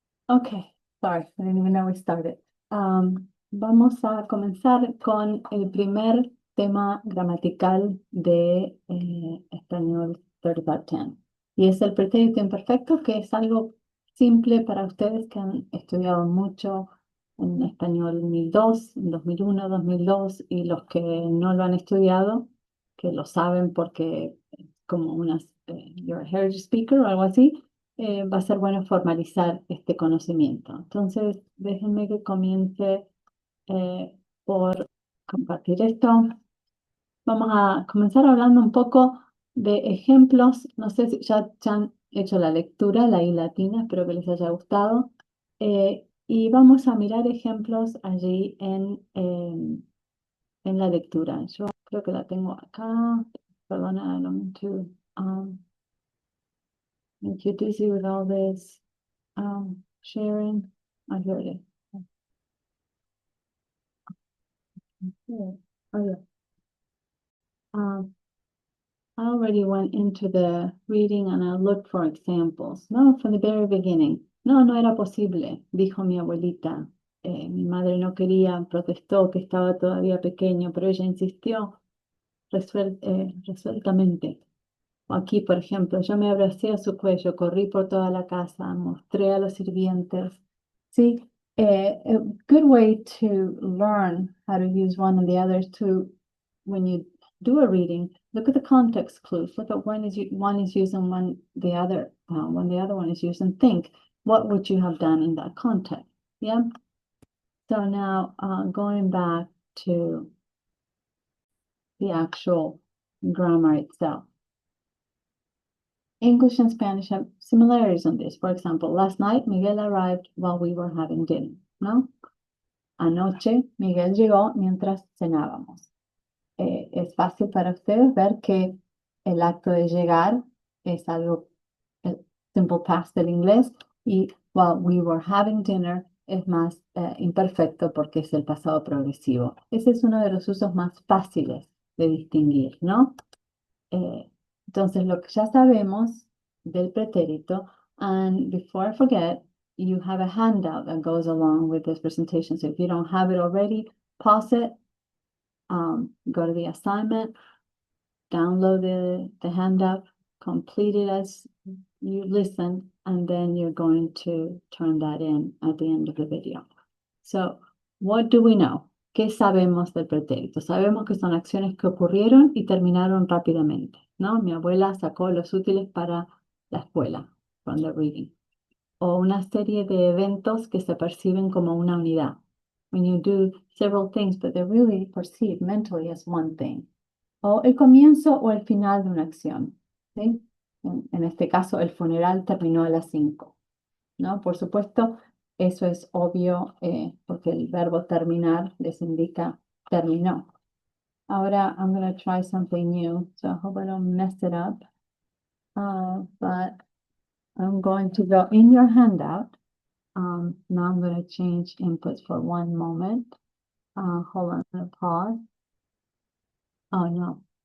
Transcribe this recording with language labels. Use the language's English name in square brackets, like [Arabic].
[English] Okay, sorry, I didn't even know we started. [Spanish] Vamos a comenzar con el primer tema gramatical de español 30 y es el pretérito imperfecto, que es algo simple para ustedes que han estudiado mucho en español 1002, 2001, 2002 y los que no lo han estudiado, que lo saben porque es como unas, [English] you're a heritage speaker [Spanish] o algo así. Va a ser bueno formalizar este conocimiento. Entonces, déjenme que comience por compartir esto. Vamos a comenzar hablando un poco de ejemplos. No sé si ya han hecho la lectura, la I latina, espero que les haya gustado. Y vamos a mirar ejemplos allí en la lectura. Yo creo que la tengo acá. [English] Perdona, I don't mean to make you dizzy with all this. Sharing. I heard it. Yeah. Oh, yeah. Um, I already went into the reading and I looked for examples. No, from the very beginning. [Spanish] No, no era posible, dijo mi abuelita. Mi madre no quería, protestó que estaba todavía pequeño, pero ella insistió resueltamente. Aquí, por ejemplo, yo me abracé a su cuello, corrí por toda la casa, mostré a los sirvientes. [English] See, a good way to learn how to use one and the other is to, when you do a reading, look at the context clues. Look at when one is used and when the other one is used, and think, what would you have done in that context? Yeah. So now, going back to the actual grammar itself. English and Spanish have similarities on this. For example, last night Miguel arrived while we were having dinner, ¿no? [Spanish] Anoche Miguel llegó mientras cenábamos. Es fácil para ustedes ver que el acto de llegar es algo simple past del inglés y [English] while we were having dinner [Spanish] es más imperfecto porque es el pasado progresivo. Ese es uno de los usos más fáciles de distinguir, ¿no? Entonces, lo que ya sabemos del pretérito, [English] and before I forget, you have a handout that goes along with this presentation. So if you don't have it already, pause it, go to the assignment, download the handout, complete it as you listen, and then you're going to turn that in at the end of the video. So, what do we know? [Spanish] ¿Qué sabemos del pretérito? Sabemos que son acciones que ocurrieron y terminaron rápidamente, ¿no? Mi abuela sacó los útiles para la escuela, [English] from the reading. [Spanish] O una serie de eventos que se perciben como una unidad. [English] When you do several things, but they're really perceived mentally as one thing. [Spanish] O el comienzo o el final de una acción, ¿sí? En este caso, el funeral terminó a las 5. ¿No? Por supuesto, eso es obvio porque el verbo terminar les indica terminó. Ahora, [English] I'm going to try something new, so I hope I don't mess it up. But I'm going to go in your handout. Now I'm going to change inputs for one moment. Hold on, I'm going to pause. Oh, no.